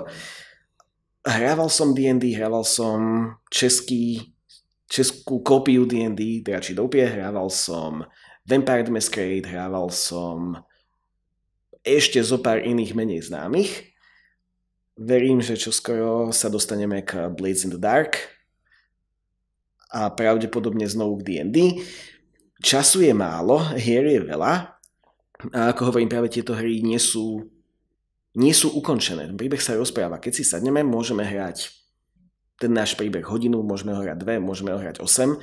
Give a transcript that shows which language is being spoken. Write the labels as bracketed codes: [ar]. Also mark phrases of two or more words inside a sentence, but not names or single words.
[sk] Hrával som D&D, hrával som českú kópiu D&D, Dračí doupie, hrával som Vampire the Masquerade, hrával som ešte zo pár iných menej známych. Verím, že čoskoro sa dostaneme k Blades in the Dark a pravdepodobne znovu k D&D. Času je málo, hier je veľa a ako hovorím, práve tieto hry nie sú ukončené. Ten príbeh sa rozpráva. Keď si sadneme, môžeme hrať ten náš príbeh hodinu, môžeme ho hrať 2, môžeme ho hrať 8.